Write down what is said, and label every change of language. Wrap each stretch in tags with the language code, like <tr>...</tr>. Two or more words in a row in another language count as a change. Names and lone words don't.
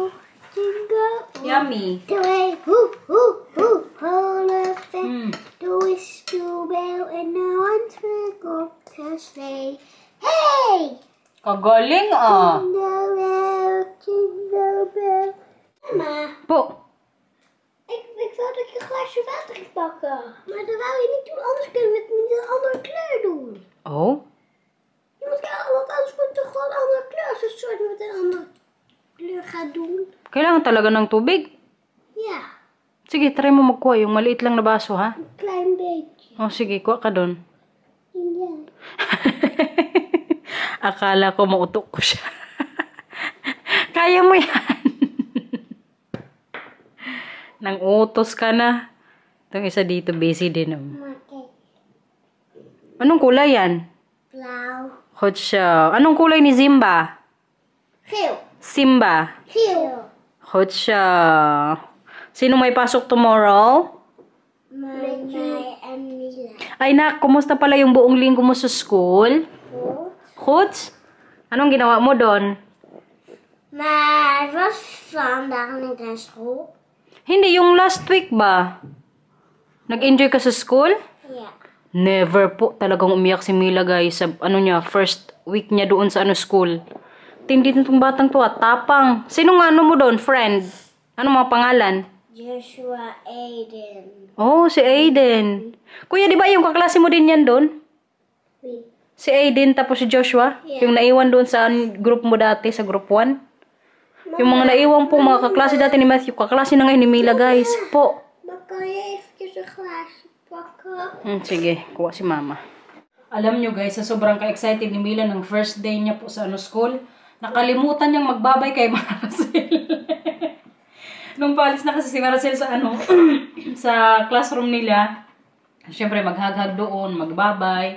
<tl>Yummy. Hey! Kagaling, ah. Mama, Po.</tl> <nl>ik wou dat je een glaasje water ging pakken. Maar dat wou je niet doen, anders kunnen we het met een andere kleur doen. Oh? Je moet kijken, want anders wordt het toch gewoon een andere kleur. Als het soort met een andere kleur gaat doen.</nl> <tl>Kailangan talaga ng tubig. Ja, Sige, try mo magkuha. Yung maliit lang na baso, ha?</tl> <nl>een klein beetje.</nl> <tl>Oh, sige, kuha ka doon. Ja. Akala ko mautok ko siya. Kaya mo yan. Nang utos ka na. Itong isa dito, busy din. Oh.</tl> <nl>Maar kijk,</nl> <tl>Anong kulay yan?</tl> <nl>blauw.</nl> <tl>Hot siya. Anong kulay ni Zimba? Geel. Simba. Geel. Hot siya. Sino may pasok tomorrow?</tl> <nl>Met mij en Mila.</nl> <tl>Ay nak, kumusta pala yung buong linggo mo sa school? Goed? Anong ginawa mo doon?</tl> <nl>Maar het was vandaag niet naar school.</nl> <tl>Hindi, yung last week ba? Nag-enjoy ka sa school? Ja. Never po. Talagang umiyak si Mila, guys. Sa ano niya,</tl> <en>first week</en> <tl>niya doon sa ano school. Tindi nitong batang to, tapang. Sino nga ano mo doon, friend? Ano mga pangalan? Joshua Aiden. Oh, si Aiden. Kuya, di ba yung kaklase mo din yan doon? Wie? Si Aiden tapos si Joshua? Yeah. Yung naiwan doon sa group mo dati, sa group 1? Yung mga naiwan po, mga kaklase dati ni Matthew, kaklase na ngayon ni Mila, guys. Po.</tl> <nl>Dan kan je eventjes een glaasje pakken.</nl> <tl>Sige, kuha si mama. Alam nyo, guys, sa sobrang ka-excited ni Mila ng</tl> <en>first day</en> <tl>niya po sa ano school, nakalimutan niyang magbabay kay Marcel. Nung palis na kasi si Marcel sa ano, sa classroom nila, syempre maghagag doon, magbabay.</tl>